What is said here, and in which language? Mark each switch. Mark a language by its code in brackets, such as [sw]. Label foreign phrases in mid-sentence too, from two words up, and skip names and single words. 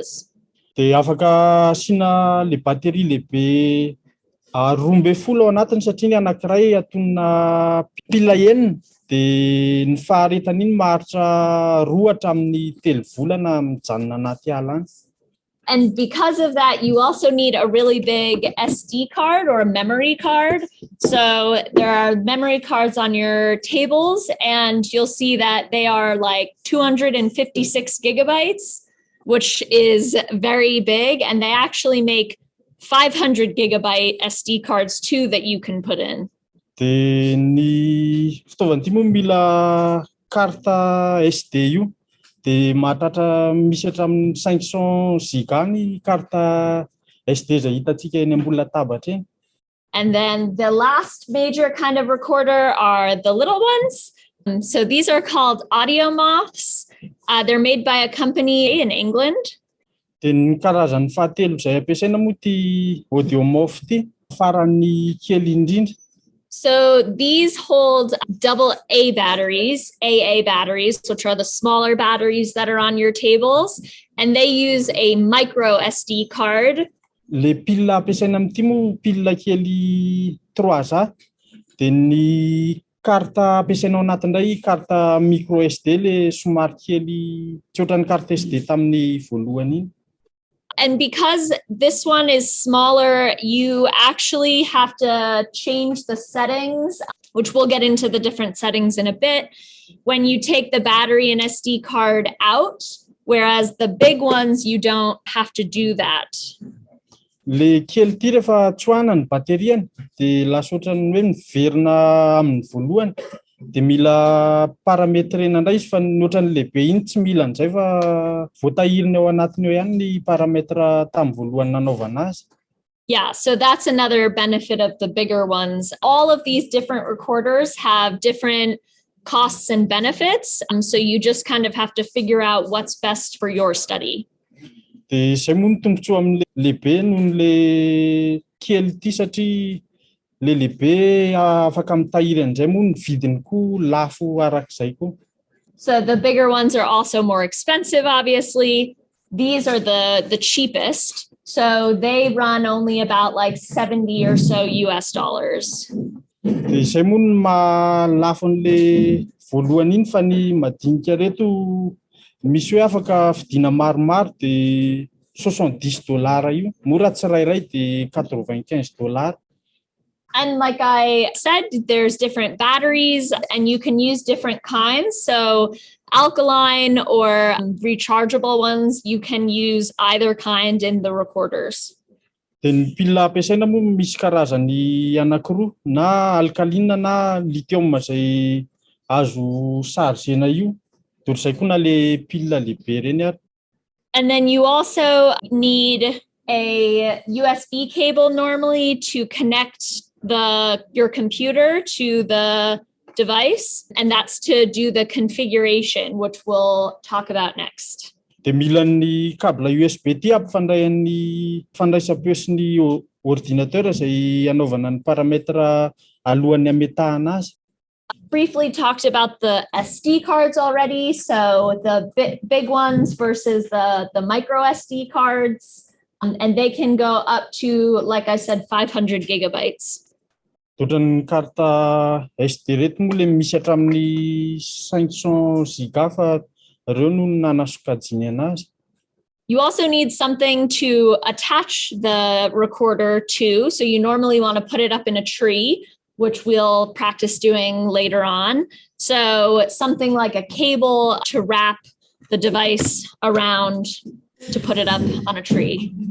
[mg] Dia afaka asiana le batery lehibe 12 ao anatiny satria ny anankiray atonina pile enina, dia ny faharetany iny maharitra 2 hatramin'ny 3 volana mijanona anaty ala any. [en] And because of that, you also need a really big SD card or a memory card. So there are memory cards on your tables, and you'll see that they are like 256 gigabytes, which is very big. And they actually make 500 gigabyte SD cards too that you can put in. [mg] Dia ny fitaovana ity moa mila [fr] carte SD [mg] io. Dia mahatratra misy hatramin'ny 500 giga ny [fr] carte SD [mg] izay hitantsika eny ambony latabatra eny. [en] And then the last major kind of recorder are the little ones. So these are called audio moths. They're made by a company in England. [mg] Dia ny karazany fahatelo izay ampiasaina moa ity audiomof ity, farany kely indrindra. [en] So these hold double A batteries, AA batteries, which are the smaller batteries that are on your tables, and they use a micro SD card. [mg] Le pile ampiasaina amin'ity moa pile kely 3A, dia ny carte ampiasaina ao anatiny indray [fr] carte micro SD [mg] le somary kely tsy ohatran'ny [fr] carte SD [mg] tamin'ny voalohany iny. [en] And because this one is smaller, you actually have to change the settings, which we'll get into the different settings in a bit, when you take the battery and SD card out, whereas the big ones, you don't have to do that. [mg] Le kely ity rehefa tsoahana ny bateriany dia lasa ohatrany hoe miverina amin'ny voalohany, dia mila parametrena indray izy fa ny ohatran'ny lehibe iny tsy mila an'izay fa voatahirina ao anatiny eo ihany ny parametra tamin'ny voalohany nanaovana azy. [en] Yeah, so that's another benefit of the bigger ones. All of these different recorders have different costs and benefits. So you just kind of have to figure out what's best for your study. [mg] Dia izay moa ny tombontsoa amin'ny lehibe noho ny kely ity satria le lehibe afaka mitahiry an'izay moa ny vidiny koa lafo arak'izay koa. [en] So the bigger ones are also more expensive, obviously. These are the cheapest. So they run only about like 70 or so US dollars. [mg] Dia izay moa ny mahalafo an'le voalohany iny fa ny madinika reto misy hoe afaka vidiana maromaro dia $70 io, mora tsirairay dia $95. [en] And like I said, there's different batteries and you can use different kinds. So alkaline or rechargeable ones, you can use either kind in the recorders. [mg] Dia ny pile ampiasaina moa misy karazany anankiroa, na alkaline na lithium izay azo chargena io, dia izay koa na le pile lehibe ireny ary. [en] And then you also need a USB cable normally to connect your computer to the device, and that's to do the configuration, which we'll talk about next. [mg] Dia mila ny [fr] câble USB [mg] ity ampifandraian'ny fandraisam-peo sy ny ordinateur izay anaovana ny parametra alohan'ny ametahana azy. [en] Briefly talked about the SD cards already. So the big ones versus the micro SD cards. And they can go up to, like I said, 500 gigabytes. [mg] Ohatran'ny karta SD reto moa le misy hatramin'ny 500 giga fa ireo no nanasokajiny anazy. [en] You also need something to attach the recorder to. So you normally want to put it up in a tree, which we'll practice doing later on. So something like a cable to wrap the device around to put it up on a tree.